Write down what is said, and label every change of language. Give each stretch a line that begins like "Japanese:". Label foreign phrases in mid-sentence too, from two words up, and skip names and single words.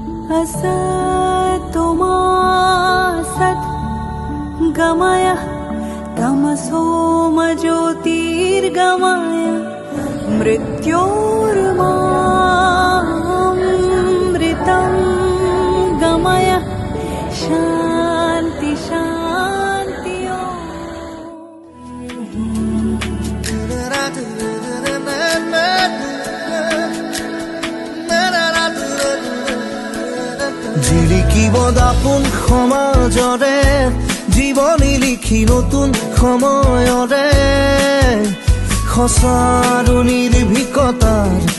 Sanskrit: असतो मा सत् गमय तमसो मा ज्योतिर्गमय मृत्योर्मामृतं गमय शान्ति शान्ति
Assamese: জিলিকিব দাপোন সমাজৰে জীৱনী লিখি নতুন সময়ৰে সঁচা আৰু নিৰ্ভীকতাৰ